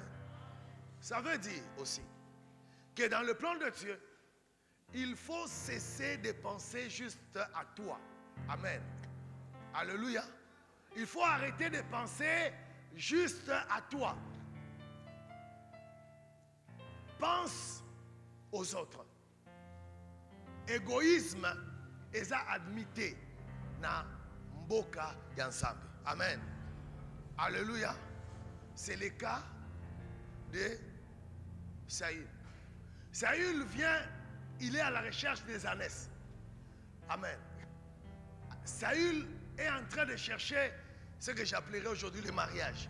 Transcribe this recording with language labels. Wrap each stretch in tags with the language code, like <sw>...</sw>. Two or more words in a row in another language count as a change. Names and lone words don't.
<fr>Ça veut dire aussi que dans le plan de Dieu, il faut cesser de penser juste à toi. Amen. Alléluia. Il faut arrêter de penser juste à toi. Pense aux autres. Égoïsme est admité</fr> <ln>na mboka yansambe.</ln> <fr>Amen. Alléluia. C'est le cas de Saül. Saül vient, il est à la recherche des ânesses. Amen. Saül est en train de chercher ce que j'appellerais aujourd'hui le mariage.</fr>